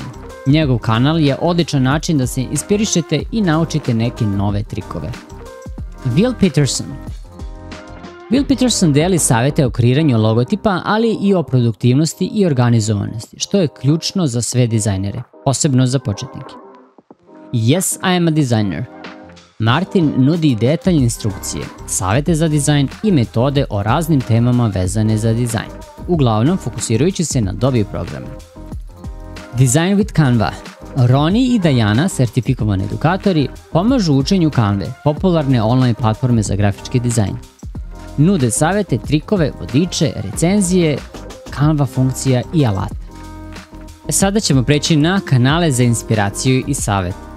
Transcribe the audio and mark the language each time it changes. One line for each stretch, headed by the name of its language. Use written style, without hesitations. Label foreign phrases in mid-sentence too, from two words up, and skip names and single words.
Serbian: Njegov kanal je odličan način da se inspirišete i naučite neke nove trikove. Will Peterson. Will Peterson deli savete o kreiranju logotipa, ali i o produktivnosti i organizovanosti, što je ključno za sve dizajnere, posebno za početnike.
English: Yes, I am a designer.
Serbian: Martin nudi detaljne instrukcije, savete za dizajn i metode o raznim temama vezane za dizajn, uglavnom fokusirajući se na Adobe programe. Design with Canva. Roni i Diana, sertifikovani edukatori, pomažu učenju Canve, popularne online platforme za grafički dizajn. Nude savete, trikove, vodiče, recenzije, Canva funkcija i alata. Sada ćemo preći na kanale za inspiraciju i savet.